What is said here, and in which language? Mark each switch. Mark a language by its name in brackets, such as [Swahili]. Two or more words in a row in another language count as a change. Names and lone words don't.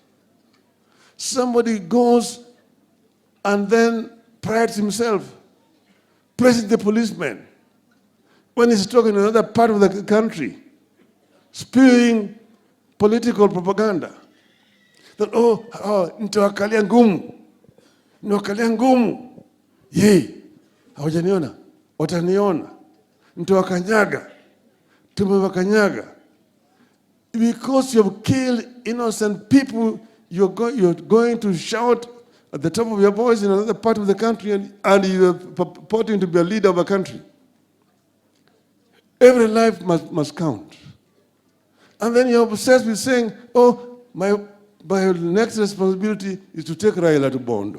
[English] Somebody goes and then prides himself, praising the policeman when he's talking in another part of the country, spewing political propaganda. That, [Swahili] nitawakalia ngumu, nitawakalia ngumu. Hawajaniona, wataniona. Nitawakanyaga, tumewakanyaga. [English] Because you have killed innocent people, you're going to shout at the top of your voice in another part of the country and you're purporting to be a leader of a country. Every life must count. And then you're obsessed with saying, my next responsibility is to take Raila to Bondo.